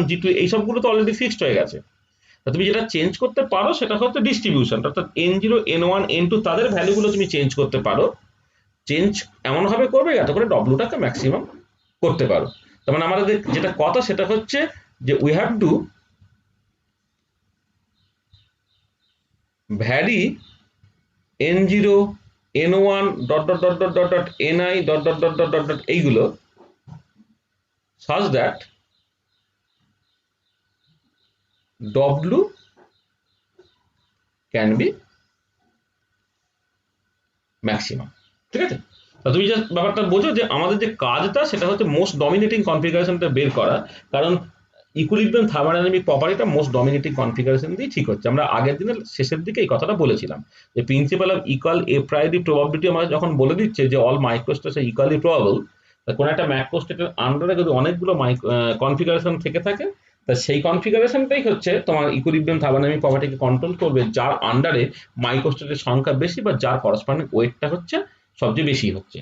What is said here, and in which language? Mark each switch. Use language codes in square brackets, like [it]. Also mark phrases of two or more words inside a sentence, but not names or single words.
[bn] g2 এই সবগুলো তো [en] already fixed [bn] হয়ে গেছে তা তুমি যেটা চেঞ্জ করতে পারো সেটা হচ্ছে ডিস্ট্রিবিউশন অর্থাৎ n0 n1 n2 তাদের ভ্যালুগুলো তুমি চেঞ্জ করতে পারো চেঞ্জ এমন ভাবে করবে যাতে করে w টাকে ম্যাক্সিমাম করতে পারো তার মানে আমাদের যেটা কথা সেটা হচ্ছে যে [en] we have to vary [bn] n0 n1 [en] dot dot dot dot dot dot ni dot dot dot dot dot dot [bn] এইগুলো [en] such that w can be maximum [bn] ঠিক আছে তা তুমি যে ব্যাপারটা বোঝো যে আমাদের যে কাজটা সেটা হচ্ছে [en] most dominating configuration [bn] বের করা কারণ [en] equilibrium thermodynamic property most dominating configuration [bn] দিয়ে ঠিক হচ্ছে আমরা আগের দিনের শেষের দিকে এই কথাটা বলেছিলাম যে [en] principle of equal a priori probability [bn] আমাদের যখন বলে দিচ্ছে যে [en] all microstates are equally probable [bn] তা কোন একটা ম্যাক্রোস্টেটের আন্ডারে যদি অনেকগুলো কনফিগারেশন থেকে থাকে তা সেই কনফিগারেশনটাই হচ্ছে তোমার [en] equilibrium thermodynamic property [bn] কন্ট্রোল করবে, যার আন্ডারে মাইক্রোস্টেটের সংখ্যা বেশি বা যার [en] corresponding weight [bn] হচ্ছে সবচেয়ে বেশি হচ্ছে।